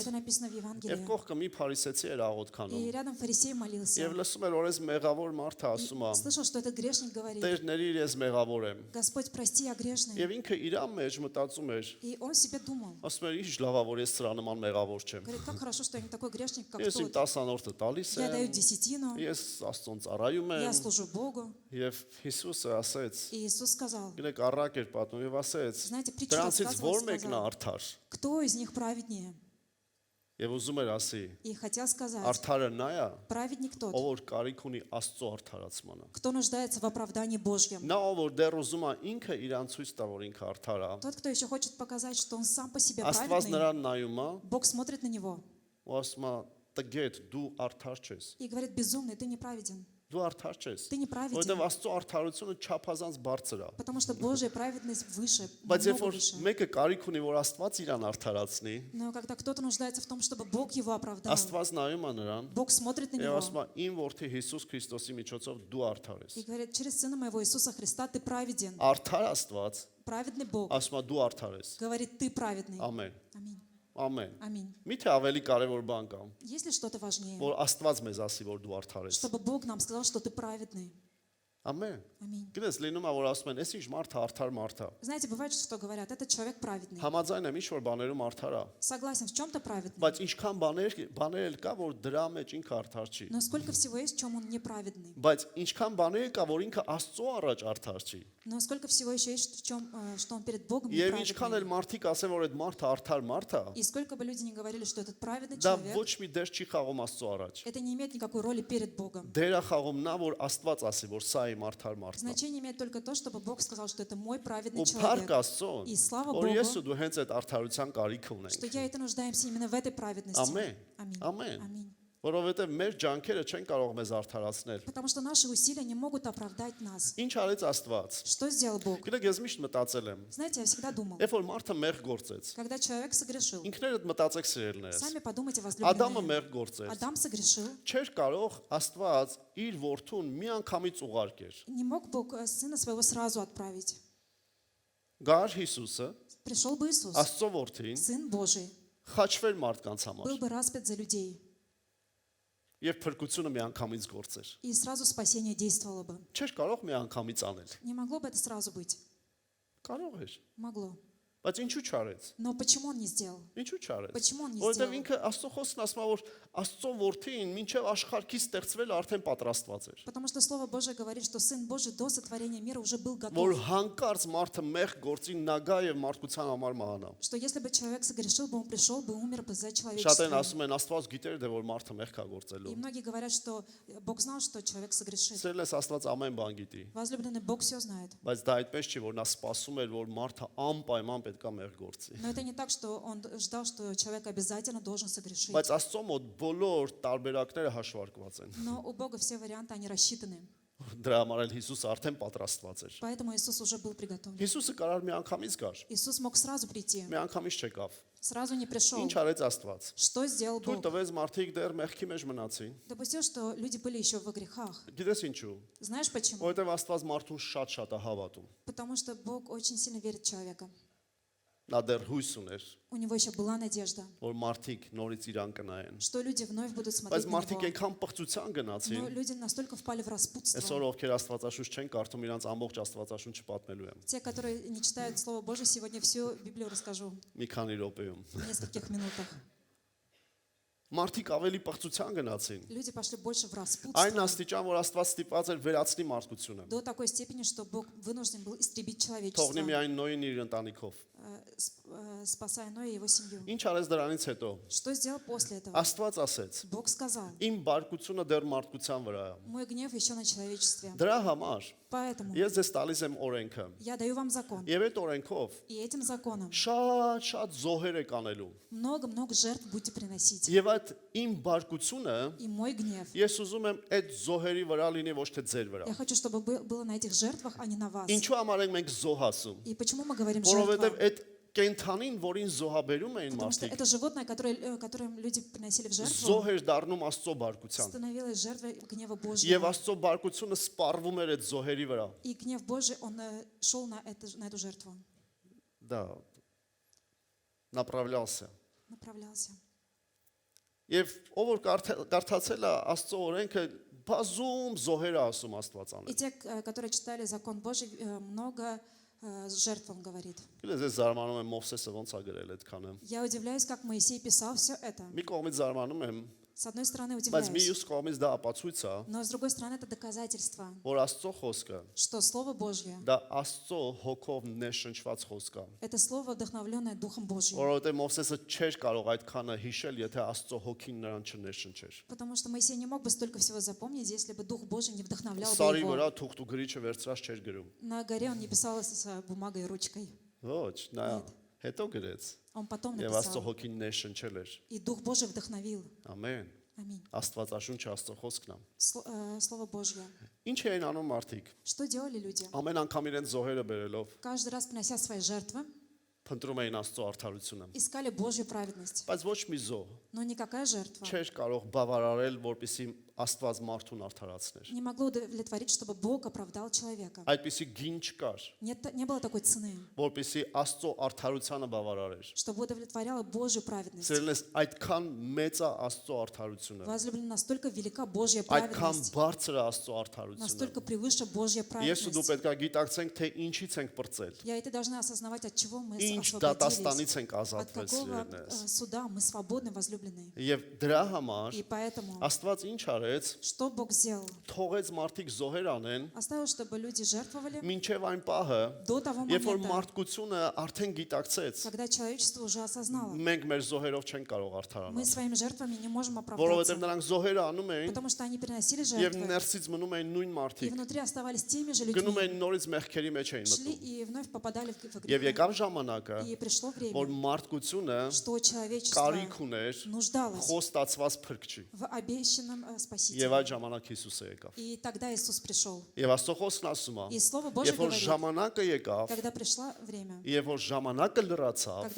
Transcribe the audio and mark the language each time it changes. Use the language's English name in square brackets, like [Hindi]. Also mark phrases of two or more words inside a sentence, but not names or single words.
[Russian] Это написано в [Armenian] Եվ [Russian] Евангелии. [Armenian] կողքը մի փարիսեցի էր աղոթք անում։ [Russian] И рядом фарисей молился. [Armenian] Եվ լսում էր, որ այս մեղավոր մարդը ասում է. [Russian] Слышал, что этот грешник говорит: [Armenian] Տեր ների ես մեղավոր եմ։ [Russian] Господь, прости, я грешный. [Armenian] Եվ ինքը իր մեջ մտածում էր, [Russian] И он себе думал, [Armenian] ասում էր, ինչ լավ է, որ ես սրա նման մեղավոր չեմ։ [Russian] говорит, как хорошо, что я не такой грешник, как [Armenian] Ես իմ [Russian] тот. [Armenian] 10-րդը տալիս [Russian] Я даю [Armenian] եմ, [Russian] десятину, [Armenian] ես Աստծուն ծառայում [Russian] я [Armenian] եմ, [Russian] служу Богу. [Armenian] եւ Հիսուսը ասեց, [Russian] И Иисус сказал, [Armenian] գիտեք առակ էր պատմում եւ ասեց, [Russian] знаете, притчу [Armenian] դրանցից [Russian] рассказывал, [Armenian] ո՞ր մեկն է [Russian] сказал, [Armenian] արդար։ [Russian] кто из них праведнее? [Armenian] Եվ ուզում էր ասի, [Russian] И хотел сказать, [Armenian] արդարը նա է, [Russian] праведник тот, [Armenian] ով որ կարիք ունի Աստծո արդարացմանը։ [Russian] кто нуждается в оправдании Божьем. [Armenian] Նա ով որ դեռ ուզում է ինքը իրան ցույց տա, որ ինքը արդար է, [Russian] Тот, кто еще хочет показать, что он сам по себе [Armenian] Աստված [Russian] праведный, [Armenian] նրան նայում է [Russian] Бог смотрит на него [Armenian] ու ասում է, «Տգետ, դու արդար չես»։ [Russian] и говорит: безумный, ты неправеден. [Armenian] Դու արդար չես։ [Russian] Ты неправеден. [Armenian] Որովհետև Աստծո արդարությունը չափազանց բարձր է։ [Russian] Потому что Божья праведность выше, [Armenian] Բայց երբ [Russian] намного [Armenian] որ [Russian] выше. [Armenian] մեկը կարիք ունի, որ Աստված իրան արդարացնի, [Russian] Но когда кто-то нуждается в том, чтобы Бог его оправдал, [Armenian] Աստված նայում է նրան [Russian] Бог смотрит на [Armenian] եւ [Russian] него [Armenian] ասում է, «Իմ որդի Հիսուս Քրիստոսի միջոցով դու արդար ես»։ [Russian] и говорит: через Сына Моего Иисуса Христа ты праведен. [Armenian] Արդար Աստված [Russian] Праведный Бог [Armenian] ասում է, «Դու արդար ես»։ [Russian] говорит: ты праведный. [Armenian] Ամեն։ [Russian] Аминь. [Armenian] Ամեն։ [Russian] Аминь. [Armenian] Միթե ավելի կարևոր բան կա, [Russian] Есть ли что-то важнее? [Armenian] որ Աստված մեզ ասի, որ դու արդար ես։ [Russian] Чтобы Бог нам сказал, что ты праведный. [Armenian] Ամեն։ [Russian] Аминь. [Armenian] Գիտես, լինում է, որ ասում են, «Էս ինչ մարդ է, արդար մարդ է»։ [Russian] Знаете, бывает, что говорят: этот человек праведный. [Armenian] Համաձայն եմ, ինչ որ բաներում արդար է, [Russian] Согласен, в чем-то праведный. [Armenian] բայց ինչքան բաներ էլ кա, որ дրա մեջ ինքը արդար չի։ [Russian] Но сколько всего есть, в чем он неправедный. [Armenian] Բայց ինչքան բաներ կա, որ ինքը Աստծո առաջ արդար չի։ [Russian] Но сколько всего еще есть, в чем, что он перед Богом [Armenian] Եվ ինչքան [Russian] неправедный. [Armenian] էլ մարդիկ ասեն, որ այդ մարդը արդար մարդ է, [Russian] И сколько бы люди ни говорили, что этот праведный [Armenian] դա [Russian] человек, [Armenian] ոչ մի դեր չի խաղում Աստծո առաջ։ [Russian] это не имеет никакой роли перед Богом. [Armenian] Դերը խաղում նա, որ Աստված ասի, որ սա իմ արդար մարդն է։ [Russian] Значение имеет только то, чтобы Бог сказал, что это мой праведный [Armenian] Ու փառք [Russian] человек. [Armenian] Աստծուն, [Russian] И слава [Armenian] որ [Russian] Богу, [Armenian] ես ու դու հենց այդ արդարության կարիք [Russian] что [Armenian] ունենք։ [Russian] я и ты нуждаемся именно в этой праведности. [Armenian] Ամեն։ [Russian] Аминь. [Armenian] Ամեն։ [Russian] Аминь. [Armenian] Որովհետև մեր ջանքերը չեն կարող մեզ արդարացնել։ [Russian] Потому что наши усилия не могут оправдать нас. [Armenian] Ինչ արեց Աստված։ [Russian] Что сделал Бог? [Armenian] Գիտեք, ես միշտ մտածել եմ, [Russian] Знаете, я всегда думал, [Armenian] երբ որ մարդը մեղ գործեց, [Russian] когда человек согрешил, [Armenian] ինքներդ մտածեք սիրելիներս։ [Russian] сами подумайте, [Armenian] Ադամը [Russian] возлюбленные, [Armenian] մեղ գործեց։ [Russian] Адам согрешил, [Armenian] Չէր կարող Աստված իր որդուն միանգամից ուղարկեր։ [Russian] не мог Бог сына своего сразу отправить. [Armenian] Գար Հիսուսը, [Russian] Пришел бы Иисус, [Armenian] Աստծո որդին, [Russian] Сын Божий, [Armenian] խաչվեր մարդկանց համար։ [Russian] был бы распят за людей. [Armenian] եւ փրկությունը միանգամից գործեր։ [Russian] и сразу спасение действовало бы. [Armenian] Չէր կարող միանգամից անել։ [Russian] Не могло бы это сразу быть. [Armenian] Կարող էր, [Russian] Могло. [Armenian] բայց ինչու չարեց։ [Russian] Но почему он не сделал? [Armenian] Ինչու չարեց։ [Russian] Почему он не [Armenian] Որովհետեւ [Russian] сделал? [Armenian] ինքը Աստծո խոսքն ասում է, որ Աստծո որդին մինչև աշխարհից ստեղծվել արդեն պատրաստված էր։ [Russian] Потому что Слово Божие говорит, что Сын Божий до сотворения мира уже был [Armenian] Որ [Russian] готов. [Armenian] հանկարծ մարդը մեղ գործի նագա եւ մարդկության համար մահանա։ [Russian] Что если бы человек согрешил бы, он пришел бы, умер бы за [Armenian] Շատերն [Russian] человечество. [Armenian] ասում են Աստված գիտեր դե որ մարդը մեղ կա գործելու։ [Russian] И многие говорят, что Бог знал, что человек согрешит. [Armenian] Սերել ես Աստված ամեն բան գիտի, [Russian] Возлюбленный Бог все знает. [Armenian] բայց դա այդպես չի, որ նա սպասում էր, որ մարդը անպայման պետքա մեղ գործի։ [Russian] Но это не так, что он ждал, что человек обязательно должен согрешить. [Armenian] Բայց Աստծո մոտ բոլոր տարբերակները հաշվարկված են։ [Russian] Но у Бога все варианты, они рассчитаны. [Armenian] Դրա համար էլ Հիսուսը արդեն պատրաստված էր։ [Russian] Поэтому Иисус уже был приготовлен. [Armenian] Հիսուսը կարար մի անգամից գար, [Russian] Иисус мог сразу прийти, [Armenian] մի անգամից չեկավ։ [Russian] сразу не пришел. [Armenian] Ինչ արեց Աստված։ [Russian] Что сделал [Armenian] Թույլ [Russian] Бог? [Armenian] տվեց մարդիկ դեռ մեղքի մեջ մնացին։ [Russian] Допустил, что люди были еще во грехах. [Armenian] Գիտես ինչու։ [Russian] Знаешь почему? [Armenian] Որովհետև Աստված մարդուն շատ է հավատում։ [Russian] Потому что Бог очень сильно верит в человека. [Armenian] Նա դեռ հույս уներ, [Russian] У него еще была надежда, [Armenian] որ մարդիկ նորից իրան կնայեն։ [Russian] что люди вновь будут смотреть [Armenian] Բայց [Russian] на [Armenian] մարդիկ [Russian] него. [Armenian] այնքան պղծության [Russian] Но [Armenian] գնացին, [Russian] люди настолько впали в распутство. [Armenian] այսօր ովքեր Աստվածաշունչ չեն կարդում, իրանց ամբողջ Աստվածաշունչը պատմելու եմ [Russian] Те, которые не читают Слово Божие, сегодня всю Библию расскажу [Armenian] մի քանի րոպեում։ [Russian] в нескольких минутах. [Armenian] Մարդիկ ավելի պղծության գնացին։ [Russian] Люди пошли больше в [Armenian] Այն [Russian] распутство [Armenian] աստիճան, որ Աստված ստիպված էր վերացնի մարդկությունը։ [Russian] до такой степени, что Бог вынужден был истребить [Armenian] Թողնի [Russian] человечество, [Armenian] միայն Նոյին իր ընտանիքով։ [Russian] спасая Ноя и его семью. [Armenian] Ինչ արեց դրանից հետո։ [Russian] Что сделал после этого? [Armenian] Աստված ասեց. [Russian] Бог сказал: [Armenian] Իմ բարկությունը դեռ մարդկության վրա է։ [Russian] мой гнев еще на человечестве. [Armenian] Դրա համար [Russian] Поэтому [Armenian] ես ձեզ տալիս եմ օրենքը։ [Russian] я даю вам закон. [Armenian] Եվ այդ օրենքով [Russian] И этим законом [Armenian] շատ զոհեր եք անելու։ [Russian] много-много жертв будете приносить. [Armenian] Եվ այդ իմ բարկությունը [Russian] И мой гнев. [Armenian] ես ուզում եմ այդ զոհերի վրա լինի ոչ թե ձեր վրա։ [Russian] Я хочу, чтобы было на этих жертвах, а не на вас. [Armenian] Ինչու համար ենք մենք զոհ ասում։ [Russian] И почему мы говорим [Armenian] Որովհետև [Russian] жертва? [Armenian] այդ կենթանին, որին զոհաբերում էին [Russian] Потому что [Armenian] մարդիկ, [Russian] это животное, которым люди приносили в жертву, [Armenian] զոհ էր դառնում Աստծո բարկության։ [Russian] становилось жертвой гнева [Armenian] Եվ [Russian] Божьего. [Armenian] Աստծո բարկությունը սպառվում էր այդ зоհերի վրա։ [Russian] И гнев Божий, он шел на эту жертву, Да. Направлялся։ направлялся. [Armenian] Եվ ով որ կարդացել է Աստծո օրենքը, բազում զոհեր է ասում Աստված [Russian] И [Armenian] անել։ [Russian] те, которые читали закон Божий, много жертв он говорит. [Armenian] Գիտես, ես զարմանում եմ Մովսեսը ոնց է գրել այդքանը։ [Russian] Я удивляюсь, как Моисей писал все это. [Armenian] Մի կողմից զարմանում եմ, [Russian] С одной стороны [Armenian] բայց մի [Russian] удивляюсь, [Armenian] յուս կողմից դա ապացույց է, [Russian] но с другой стороны это доказательство, [Armenian] որ Աստծո խոսքը [Russian] что Слово Божье [Armenian] դա Աստծո հոգով ներշնչված խոսք է։ – [Russian] это Слово, вдохновленное Духом Божьим. [Armenian] Որովհետև Մովսեսը չէր կարող այդքանը հիշել, եթե Աստծո հոգին նրան չներշնչեր։ [Russian] Потому что Моисей не мог бы столько всего запомнить, если бы Дух Божий не вдохновлял бы [Armenian] Սարի վրա [Russian] его. [Armenian] թուղթ ու գրիչը վերցրած չէր գրում։ [Russian] На горе он не писал с бумагой и ручкой. [Armenian] Ոչ, նա հետո գրեց։ [Russian] Он потом [Armenian] Եվ Աստծո [Russian] написал. [Armenian] հոգին ներշնչել էր։ [Russian] И Дух Божий вдохновил. [Armenian] Ամեն։ [Russian] Аминь. [Armenian] Աստվածաշունչը Աստծո խոսքն է։ [Russian] Слово Божье. [Armenian] Ինչ էին անում մարդիկ։ [Russian] Что делали люди? [Armenian] Ամեն անգամ իրենց զոհերը բերելով [Russian] Каждый раз, принося свои жертвы, [Armenian] փնտրում էին Աստծո արդարությունը։ [Russian] искали Божью праведность. [Armenian] Բայց ոչ մի зо [Russian] Но никакая жертва [Armenian] չէր կարող բավարարել, որպեսզի Աստված մարդուն արդարացներ։ [Russian] не могла удовлетворить, чтобы Бог оправдал человека. [Armenian] Այդպիսի գին չկար, [Russian] Не было такой цены, [Armenian] որպեսզի Աստծո արդարությանը бавարարեր։ [Russian] чтобы удовлетворяла Божью праведность. [Armenian] Սերելես այդքան մեծ է Աստծո արդարությունը, [Russian] Возлюбленный, настолько велика Божья [Armenian] այդքան [Russian] праведность, [Armenian] բարձր է Աստծո արդարությունը։ [Russian] настолько превыше Божья [Armenian] Ես ու դու [Russian] праведность. [Armenian] պետք է գիտակցենք, թե ինչից ենք բրծել, [Russian] Я и ты должны осознавать, от чего мы [Armenian] ինչ [Russian] освободились, [Armenian] դատաստանից ենք [Russian] от [Armenian] ազատվել [Russian] какого [Armenian] սիրելես։ [Russian] суда мы свободны, возлюбленные. [Armenian] Եվ դրա համար [Russian] И поэтому, [Armenian] Աստված ինչ արեց, [Russian] что Бог сделал? [Armenian] թողեց մարդիկ զոհեր անեն, [Russian] Оставил, чтобы люди жертвовали [Armenian] մինչև այն պահը, [Russian] до того [Armenian] երբ որ [Russian] момента, [Armenian] մարդկությունը արդեն գիտակցեց, [Russian] когда человечество уже осознало. [Armenian] մենք մեր զոհերով չենք կարող [Russian] Мы [Armenian] արդարանալ, [Russian] своими жертвами не можем [Armenian] որովհետև [Russian] оправдаться, [Armenian] նրանք զոհերը անում էին [Russian] потому что они приносили [Armenian] եւ [Russian] жертвы, [Armenian] ներսից մնում էին նույն [Russian] и [Armenian] մարդիկ, [Russian] внутри оставались теми же [Armenian] գնում [Russian] людьми, [Armenian] էին նորից մեղքերի մեջ էին [Russian] шли [Armenian] մտնում։ [Russian] и вновь попадали в [Armenian] Եվ [Russian] грех. [Armenian] եկավ ժամանակը, [Russian] И пришло [Armenian] որ [Russian] время, [Armenian] մարդկությունը [Russian] что человечество [Armenian] կարիք ուներ [Russian] нуждалось [Armenian] խոստացված փրկչի։ [Russian] в обещанном [Armenian] Եվ [Russian] Спасителе. [Armenian] այդ ժամանակ Հիսուսը եկավ։ [Russian] И тогда Иисус пришел. [Armenian] Եվ Աստծո խոսքն ասում է, [Russian] И Слово Божье [Armenian] երբ որ [Russian] говорит, [Armenian] ժամանակը եկավ, [Russian] когда пришло время, [Armenian] երբ որ ժամանակը լրացավ,